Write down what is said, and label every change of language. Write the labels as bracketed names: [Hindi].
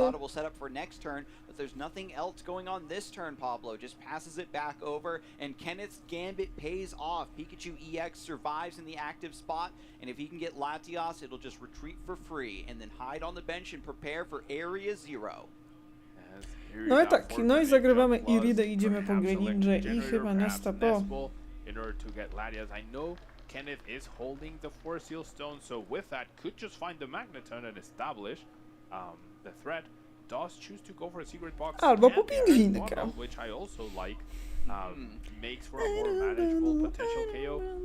[English] Sada will set up for next turn, but there's nothing else going on this turn, Pablo. Just passes it back over, and Kenneth's Gambit pays off. Pikachu EX survives in the active spot, and if he can get Latios, it'll just retreat for free, and then hide on the bench and prepare for Area 0. [Polish] No i tak, no i zagrywamy Iridę, idziemy po Greninja i chyba Nesta po. [English] In order to get Latias, I know Kenneth is holding the 4 Seal Stone, so with that, could just find the Magneton and establish the threat. Does choose to go for a secret box. [Polish] Albo po [English] and the Iron [Polish] pingwinka. [English] Bundle, which I also like. Makes for a more manageable potential KO.